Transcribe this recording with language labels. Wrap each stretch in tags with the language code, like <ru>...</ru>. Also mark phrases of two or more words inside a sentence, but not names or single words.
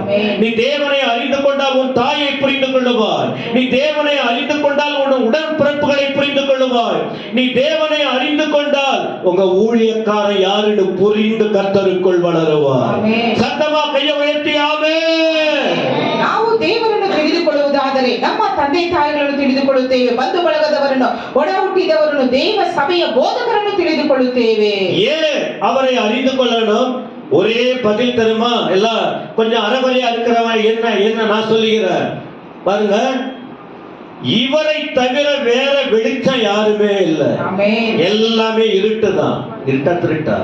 <ta>நீ தேவனை அறிந்து கொண்டால் உன் தாயை புரிந்து கொள்ளுவார். நீ தேவனை அறிந்து கொண்டால் உன் உடன்பிறப்புகளை புரிந்து கொள்ளுவார். நீ தேவனை அறிந்து கொண்டால் உங்க ஊழியக்காரன் யாருன்னு புரிந்து கர்த்தருக்குள் வளருவார். ஆமென். சத்தமா கையை உயர்த்தி ஆமென்.</ta> <kn>ನಾವು ದೇವರನ್ನು ತಿಳಿದುಕೊಳ್ಳುವುದಾದರೆ ನಮ್ಮ ತಂದೆ ತಾಯಿಗಳನ್ನು ತಿಳಿದುಕೊಳ್ಳುತ್ತೇವೆ, ಬಂಧು ಬಳಗದವರನ್ನು, ಒಡ ಹುಟ್ಟಿದವರನ್ನು, ದೇವ ಸಭೆಯ ಬೋಧಕರನ್ನು ತಿಳಿದುಕೊಳ್ಳುತ್ತೇವೆ.</kn> <ta>ஏன் அவரை அறிந்து கொள்ளணும்? ஒரே பதில் தருமா? எல்லாம் கொஞ்சம் அறகுறையா இருக்கிறவன் என்ன நான் சொல்லுகிறேன் பாருங்க, இவரை தவிர வேற வெளிச்சம் யாருமே இல்லை. ஆமென். எல்லாமே இருட்டுதான். இருட்டா திருட்டா?</ta>